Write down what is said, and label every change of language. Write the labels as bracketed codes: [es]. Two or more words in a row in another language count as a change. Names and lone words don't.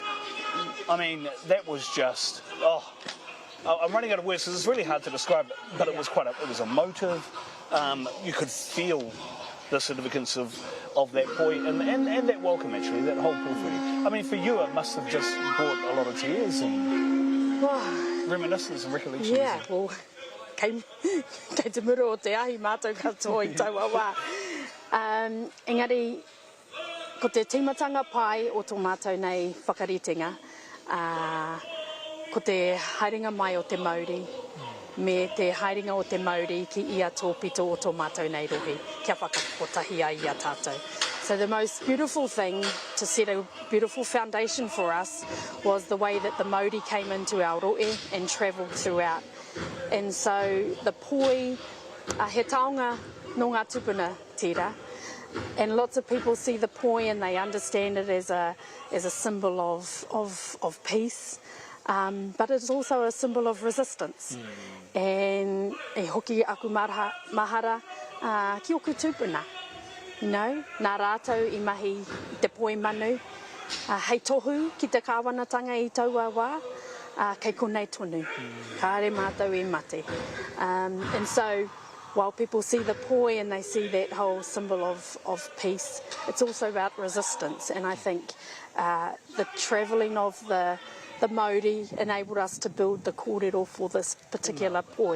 [en] I mean, that was just, I'm running out of words because it's really hard to describe it, but it was it was emotive. You could feel the significance of that poi and that welcome, actually, that whole pōwhiri. I mean, for you, it must have just brought a lot of tears and reminiscence and recollections. Yeah, well, [mi] kei te muro o te ahi mātou katoa I taua wā. Engari, ko te timatanga pai o tō mātou nei whakaritenga, ko te haerenga mai o te Māori, me te haerenga o te Māori ki ia tō pito o tō mātou nei rohi, kia whakakotahi ai ia tātou. [en] So the most beautiful thing to set a beautiful foundation for us was the way that the Māori came into our roe and travelled throughout. And so the poi, [mi] he taonga no ngā tupuna tira, [en] and lots of people see the poi and they understand it as a symbol of peace, but it's also a symbol of resistance. [mi] And e hoki aku mahara ki oku tupuna. [en] You know, [mi] nā rātou I mahi te poi manu, hei tohu ki te kāwanatanga I taua wā, kei konei tonu, kāre mātou I mate. [en] And so, while people see the poi and they see that whole symbol of peace, it's also about resistance. And I think the travelling of the Māori enabled us to build the kōrero for this particular poi.